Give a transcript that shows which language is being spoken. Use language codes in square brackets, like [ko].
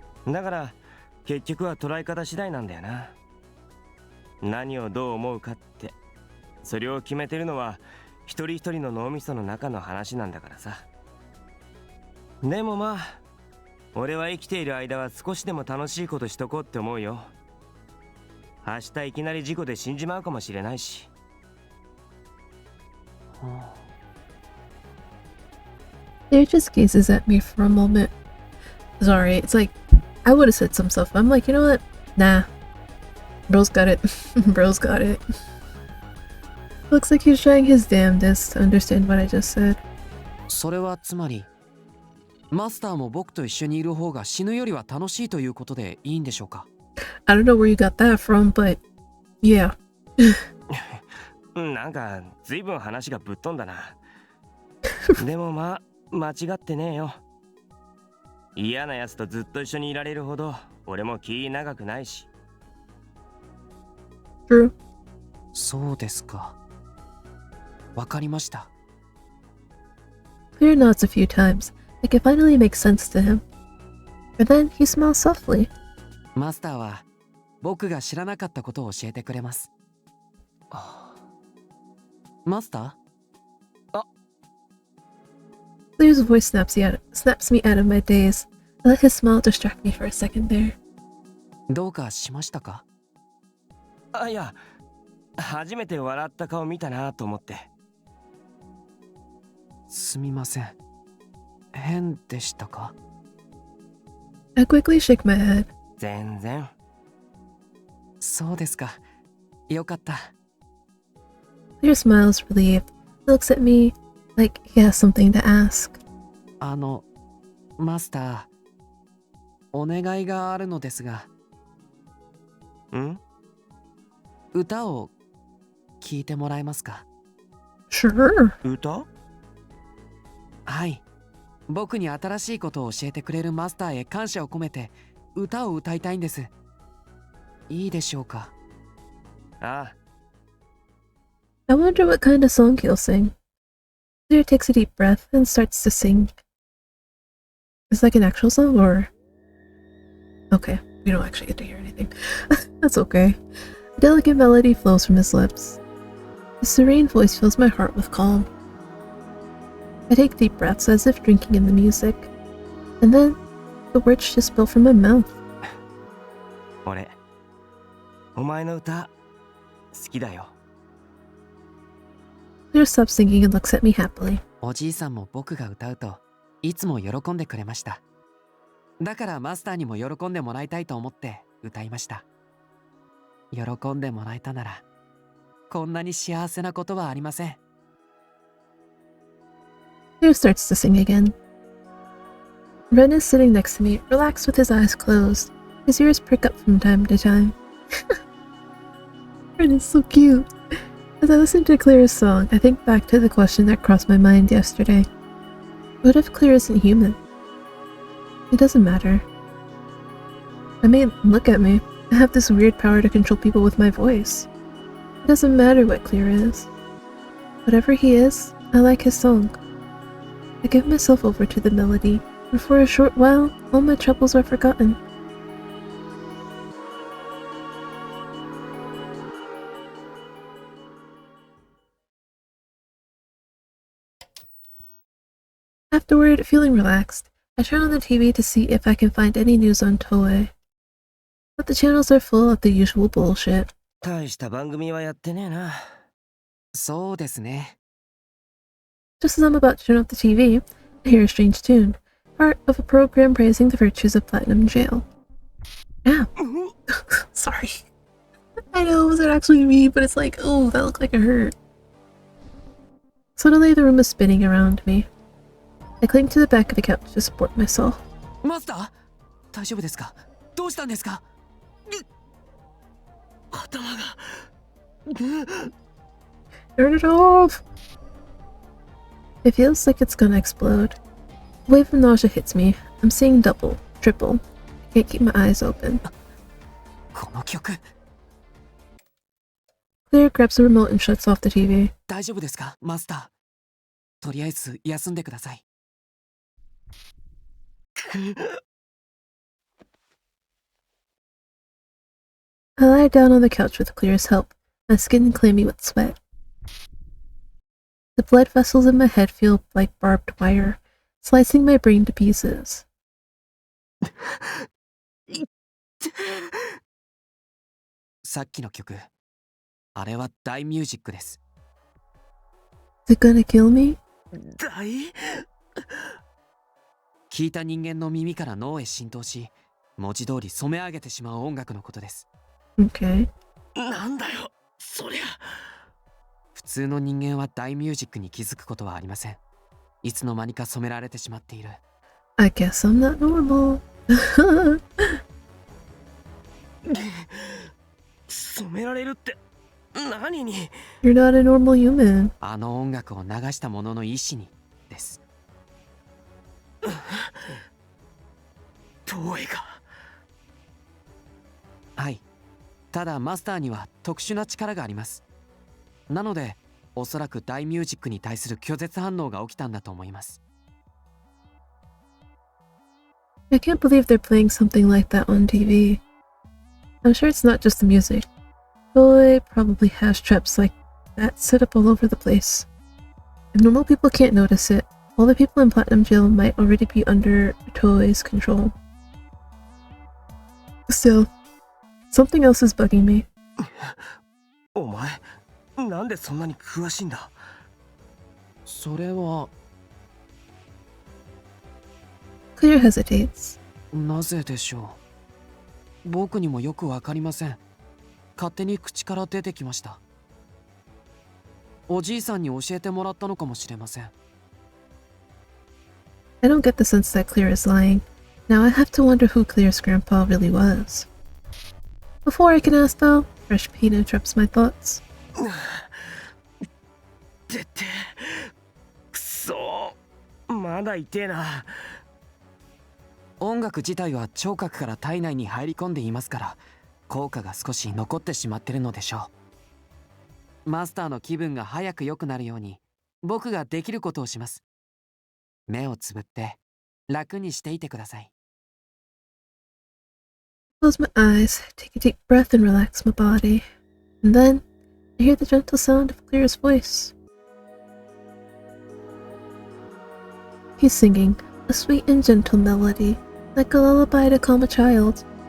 [ja] だから結局は捉え方次第なんだよな。何をどう思うかって、それを決めてるのは一人一人の脳みその中の話なんだからさ。でもまあ、俺は生きている間は少しでも楽しいことしとこうって思うよ。明日いきなり事故で死んじまうかもしれないし。 [en] Claire just gazes at me for a moment. Sorry, it's like, I would have said some stuff, but I'm like, you know what? Nah. Bro's got it. Bro's got it. Looks like he's trying his damnedest to understand what I just said. [ja] それはつまり、マスターも僕と一緒にいる方が死ぬよりは楽しいということでいいんでしょうか。 [en] I don't know where you got that from, but yeah. [ja] なんか随分話がぶっ飛んだな。でもまあ間違ってねえよ。嫌なやつとずっと一緒にいられるほど俺も気長くないし。 [en] True. [ja] そうですか。わかりました。 [en] Claire nods a few times, like it finally makes sense to him. But then he smiles softly. [ja] マスターは僕が知らなかったことを教えてくれます。マスター？ [en] Claire's voice snaps me out of my daze. I let his smile distract me for a second there. [ja] どうかしましたか？あ、いや、初めて笑った顔見たなと思って。すみません。変でしたか？ [en] I quickly shake my head. [ja] 全然。そうですか。よかった。 [en] Claire smiles relieved. He looks at me like he has something to ask. [ja] マスター、お願いがあるのですが。ん？歌を聴いてもらえますか？ [en] Sure. [ja] 歌？はい。僕に新しいことを教えてくれるマスターへ感謝を込めて歌を歌いたいんです。いいでしょうか？ああ。 [en] I wonder what kind of song he'll sing. Claire takes a deep breath and starts to sing. Is it like an actual song or... Okay, we don't actually get to hear anything. That's okay. A delicate melody flows from his lips. His serene voice fills my heart with calm. I take deep breaths as if drinking in the music. And then, the words just spill from my mouth. [ja] 俺、お前の歌、好きだよ。 [en] Claire stops singing and looks at me happily. [ja] おじいさんも僕が歌うといつも喜んでくれました。だからマスターにも喜んでもらいたいと思って歌いました。喜んでもらえたならこんなに幸せなことはありません。 [en] Claire starts to sing again. Ren is sitting next to me, relaxed with his eyes closed. His ears prick up from time to time. Ren is so cute. As I listen to Claire's song, I think back to the question that crossed my mind yesterday. What if Claire isn't human? It doesn't matter. I mean, look at me. I have this weird power to control people with my voice. It doesn't matter what Claire is. Whatever he is, I like his song. I give myself over to the melody, and for a short while, all my troubles are forgotten. Afterward, feeling relaxed, I turn on the TV to see if I can find any news on Toei. But the channels are full of the usual bullshit. [ja] 大した番組はやってねえな。そうですね。 [en] Just as I'm about to turn off the TV, I hear a strange tune, part of a program praising the virtues of Platinum Jail. Ow. Sorry. I know it wasn't actually me, but it's like, oh, that looked like it hurt. Suddenly, the room is spinning around me. I cling to the back of the couch to support myself. [ja] マスター、大丈夫ですか？どうしたんですか？頭が。 [en] Turn it off! It feels like it's gonna explode. A wave of nausea hits me. I'm seeing double, triple. I can't keep my eyes open. [ja] この曲。 [en] Clear grabs the remote and shuts off the TV. [ja] 大丈夫ですか、マスター。とりあえず休んでください。 [en] I lie down on the couch with Clear's help, my skin clammy with sweat. The blood vessels in my head feel like barbed wire, slicing my brain to pieces. [ja] さっきの曲、あれは大ミュージックです。 [en] Is it gonna kill me? [ja] 聞いた人間の耳から脳へ浸透し、文字通り染め上げてしまう音楽のことです。 [en] Okay. [ja] なんだよ、そりゃ。普通の人間は大ミュージックに気づくことはありません。いつの間にか染められてしまっている。 [en] I guess I'm not normal. [ja] 染められるって何に？ [en] You're not a normal human. [ja] あの音楽を流した者の意志にです。遠いか。はい。ただマスターには特殊な力があります。なので、おそらく大ミュージックに対する拒絶反応が起きたんだと思います。 [en] I can't believe they're playing something like that on TV. I'm sure it's not just the music. Toei probably has traps like that set up all over the place. If normal people can't notice it, all the people in Platinum Jail might already be under Toei's control. Still, something else is bugging me. [ja] お前、なんでそんなに詳しいんだ？それは。 [en] Clear hesitates. [ja] なぜでしょう。僕にもよくわかりません。勝手に口から出てきました。おじいさんに教えてもらったのかもしれません。 [en] I don't get the sense that Clear is lying. Now I have to wonder who Clear's grandpa really was. Before I can ask though, fresh pain interrupts my thoughts. [ja] てて、くそー、まだ痛えな。音楽自体は聴覚から体内に入り込んでいますから、効果が少し残ってしまってるのでしょう。マスターの気分が早く良くなるように、僕ができることをします。目をつぶって楽にしていてください。 [en] Close my eyes, take a deep breath and relax my body. And then, I hear the gentle sound of Clear's voice. He's singing a sweet and gentle melody, like a lullaby to calm a child.